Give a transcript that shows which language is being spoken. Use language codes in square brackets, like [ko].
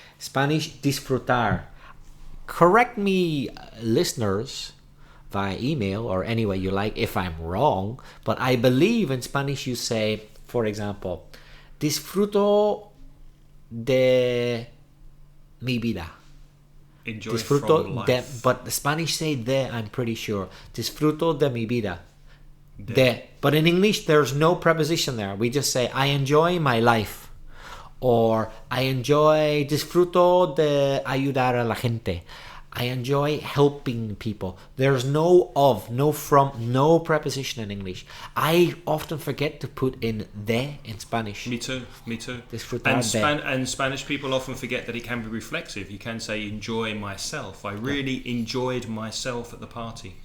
[en] Spanish, disfrutar. Correct me, listeners, via email or any way you like if I'm wrong, but I believe in Spanish you say, for example, [es] disfruto de mi vida. [en] Enjoy [es] Disfruto [en] from life. de, but the Spanish say de, I'm pretty sure. [es] Disfruto de mi vida. [en] De. But in English, there's no preposition there. We just say, I enjoy my life. Or, I enjoy, [es] disfruto de ayudar a la gente. [en] I enjoy helping people. There's no of, no from, no preposition in English. I often forget to put in de in Spanish. Me too. [es] Disfrutar [en] And Spanish people often forget that it can be reflexive. You can say, enjoy myself. I really enjoyed myself at the party.